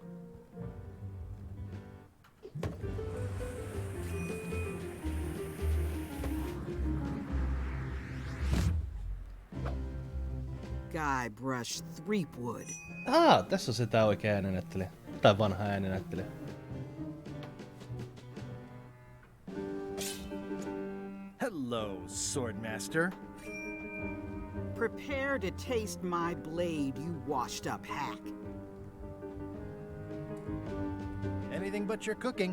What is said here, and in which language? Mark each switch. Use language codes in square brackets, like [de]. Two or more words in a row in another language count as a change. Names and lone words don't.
[en] Guybrush Threepwood. [fi] Tässä on se tää oikea ääninäyttelijä. Tai vanha ääninäyttelijä. [en] Hello, Swordmaster. Prepare to taste my blade, you washed-up hack. Anything but your cooking.